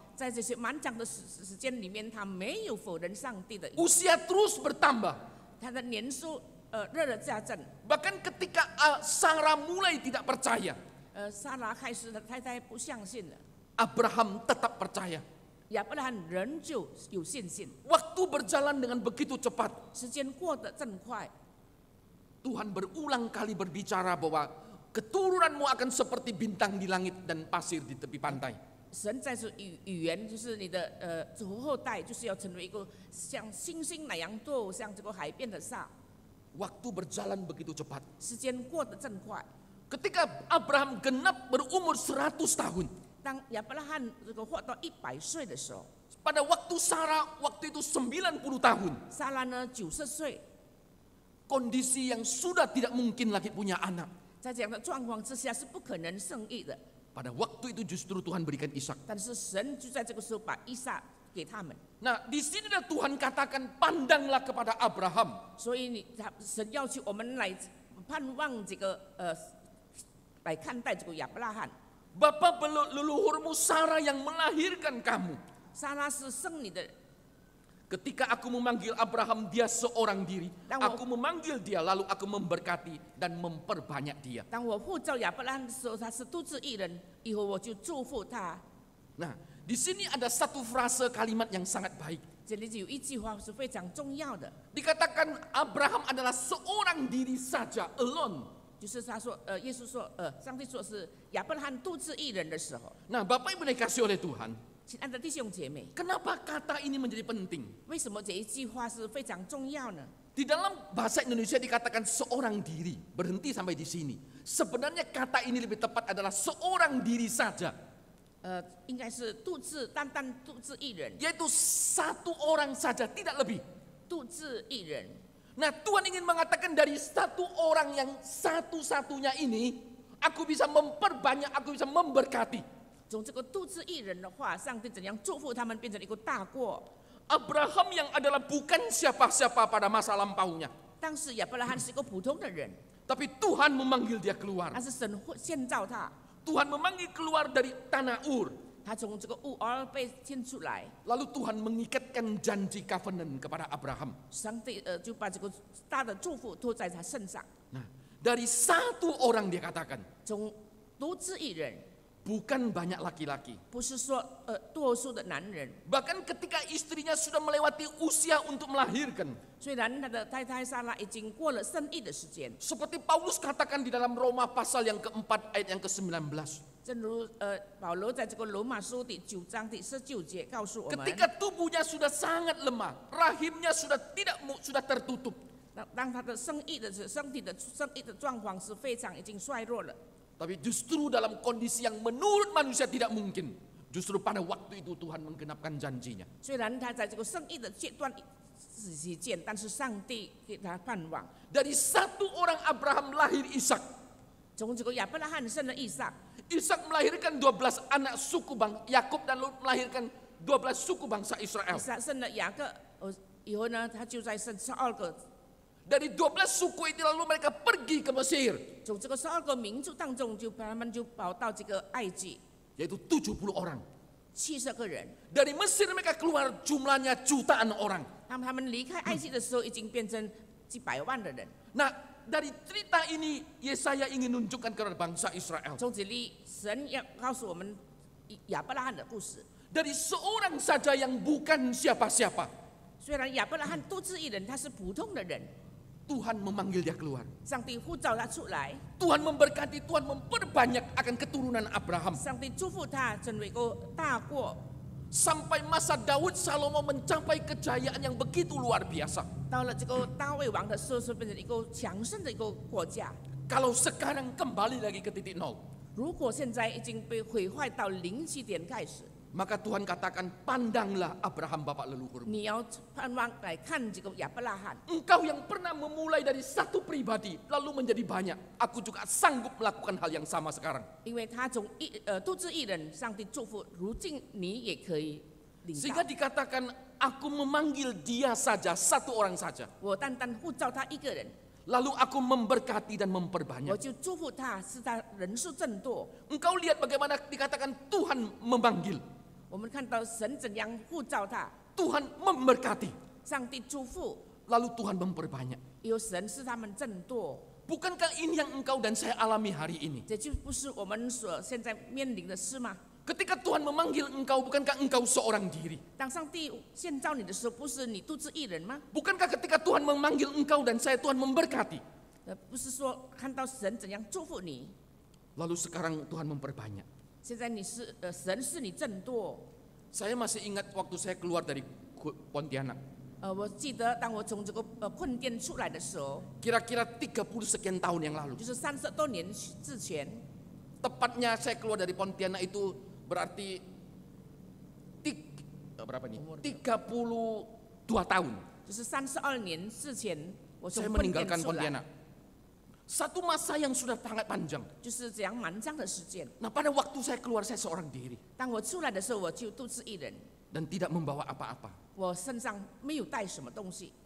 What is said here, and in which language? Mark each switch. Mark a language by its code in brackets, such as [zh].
[zh] 在这些漫长的时间里面，他没有否认上帝的应许， [id] Usia terus bertambah. [zh] 他的年数日日加增。 [id] Bahkan ketika Sarah mulai tidak percaya, [zh] 撒拉开始的太太不相信了， [id] Abraham tetap percaya. [zh] 亚伯拉罕仍旧有信心。 [id] Waktu berjalan dengan begitu cepat. [zh] 时间过得真快， [id] Tuhan berulang kali berbicara bahwa keturunanmu akan seperti bintang di langit dan pasir di tepi pantai. [zh] 神在这语言就是你的后代，就是要成为一个像星星那样多，像这个海边的沙。 [id] Waktu berjalan begitu cepat. [zh] 时间过得真快。 [id] Ketika Abraham genap berumur 100 tahun. [zh] 当亚伯拉罕这个活到100岁的时候， [id] Pada waktu Sarah waktu itu 90 tahun. [zh] 撒拉呢90岁， [id] Kondisi yang sudah tidak mungkin lagi punya anak. [zh] 在这样的状况之下是不可能生育的。 [id] Pada waktu itu justru Tuhan berikan Ishak. [zh] 但是神就在这个时候把以撒给他们， [id] Nah, di sinilah Tuhan katakan pandanglah kepada Abraham. [zh] 所以神要求我们来盼望这个来看待这个亚伯拉罕。 [id] Bapa leluhurmu Sarah yang melahirkan kamu. [zh] 撒拉是生你的， [id] Ketika aku memanggil Abraham, dia seorang diri. Dan Aku memanggil dia, lalu aku memberkati dan memperbanyak dia. [zh] 当我呼召亚伯拉罕的时候，他是独自一人，以后我就祝福他。 [id] Nah, di sini ada satu frase kalimat yang sangat baik. [zh] 这里有一句话是非常重要的， [id] Dikatakan Abraham adalah seorang diri saja, [en] alone. [zh] 就是他说，耶稣说，上帝说是亚伯拉罕独自一人的时候。 [id] Nah, Bapak Ibu dikasih oleh Tuhan. [zh] 亲爱的弟兄姐妹， [id] Kenapa kata ini menjadi penting? [zh] 为什么这一句话是非常重要呢？ [id] Di dalam bahasa Indonesia dikatakan seorang diri. Berhenti sampai di sini. Sebenarnya kata ini lebih tepat adalah seorang diri saja. [zh] 应该是单单独自一人， [id] Yaitu satu orang saja, tidak lebih. [zh] 独自一人。 [id] Nah, Tuhan ingin mengatakan dari satu orang yang satu-satunya ini, aku bisa memperbanyak, aku bisa memberkati. [zh] 从这个独自一人的话，上帝怎样祝福他们变成一个大国？ [id] Abraham yang adalah bukan siapa-siapa pada masa lampaunya. [zh] 当时亚伯拉罕是一个普通的人， [id] Tapi Tuhan memanggil dia keluar. [zh] 但是神建造他， [id] Tuhan memanggil keluar dari tanah Ur. [zh] 他从这个乌尔被牵出来， [id] Lalu Tuhan mengikatkan janji covenant kepada Abraham. [zh] 上帝就把这个大的祝福托在他身上。 [id] Nah, dari satu orang dia katakan, [zh] 从独自一人， [id] bukan banyak laki-laki. [zh] 不是说多数的男人， [id] Bahkan ketika istrinya sudah melewati usia untuk melahirkan. [zh] 虽然他的太太撒拉已经过了生育的时间， [id] Seperti Paulus katakan di dalam Roma pasal yang keempat ayat yang ke-19. [zh] 正如保罗在这个罗马书第9章第19节告诉我们， [id] Ketika tubuhnya sudah sangat lemah, rahimnya sudah tertutup. [zh] 当他的身体的状况是非常已经衰弱了。 [id] Tapi justru dalam kondisi yang menurut manusia tidak mungkin. Justru pada waktu itu Tuhan menggenapkan janjinya. [zh] 虽然他在这个生育的阶段时间，但是上帝给他盼望。 [id] Dari satu orang Abraham lahir Ishak. [zh] 从这个亚伯拉罕生了以撒， [id] Ishak melahirkan 12 anak suku Yakub dan melahirkan 12 suku bangsa Israel. [zh] 以撒生了雅各，以后呢，他就再生12个。 [id] Dari 12 suku itu lalu mereka pergi ke Mesir. [zh] 从这个12个民族当中，他们就跑到这个埃及， [id] Yaitu 70 orang. [zh] 70个人。 [id] Dari Mesir mereka keluar jumlahnya jutaan orang. [zh] 他们离开埃及的时候，已经变成几百万的人。 [id] Nah, dari cerita ini Yesaya ingin menunjukkan kepada bangsa Israel. [zh] 从这里，神要告诉我们亚伯拉罕的故事。 [id] Dari seorang saja yang bukan siapa-siapa, [zh] 虽然亚伯拉罕独自一人，他是普通的人， [id] Tuhan memanggil dia keluar. [zh] 上帝呼召他出来， [id] Tuhan memberkati, Tuhan memperbanyak akan keturunan Abraham. [zh] 上帝祝福他成为一个大国。 [id] Sampai masa Daud, Salomo mencapai kejayaan yang begitu luar biasa. [zh] 到了这个大卫王的时候，是变成一个强盛的一个国家。 [id] Kalau sekarang kembali lagi ke titik nol, [zh] 如果现在已经被毁坏到零起点开始， [id] maka Tuhan katakan, pandanglah Abraham bapak leluhurmu. [zh] 你要盼望来看这个亚伯拉罕。 [id] Engkau yang pernah memulai dari satu pribadi, lalu menjadi banyak. Aku juga sanggup melakukan hal yang sama sekarang. [zh] 因为他从独自一人，上帝祝福，如今你也可以领 [id] Sehingga [zh] 导。 [id] dikatakan, aku memanggil dia saja, satu orang saja. [zh] 我单单呼召他一个人， [id] Lalu aku memberkati dan [zh] 我 [id] memperbanyak. [zh] 就祝福他，使他人数增多。 [id] Engkau lihat bagaimana dikatakan Tuhan memanggil, [zh] 我们看到神怎样呼召他， [id] Tuhan memberkati, [zh] 上帝祝福， [id] lalu Tuhan memperbanyak. [zh] 有神使他们增多。 [id] Bukankah ini yang engkau dan saya alami hari ini? [zh] 这就不是我们所现在面临的事吗？ [id] Ketika Tuhan memanggil engkau, bukankah engkau seorang diri? [zh] 当上帝建造你的时候，不是你独自一人吗？ [id] Bukankah ketika Tuhan memanggil engkau dan saya, Tuhan memberkati? [zh] 不是说看到神怎样祝福你， [id] Lalu sekarang Tuhan memperbanyak. [zh] 现在你是神是你增多。 [id] Saya masih ingat waktu saya keluar dari Pontianak. [zh] 我记得当我从这个困殿出来的时候， [id] Kira-kira 30 sekian tahun yang lalu. [zh] 就是30多年之前， [id] Tepatnya saya keluar dari Pontianak itu berarti berapa nih? 32 tahun. [zh] 就是32年之前，我从 [id] Saya [zh] 困殿 [id] meninggalkan [zh] 出来， [id] Pontianak. Satu masa yang sudah sangat panjang. [zh] 就是这样蛮长的时间。 [id] Nah, pada waktu saya keluar, saya seorang diri [zh] 当我出来的时候，我就独自一人， [id] dan tidak membawa apa-apa. [zh] 我身上没有带什么东西。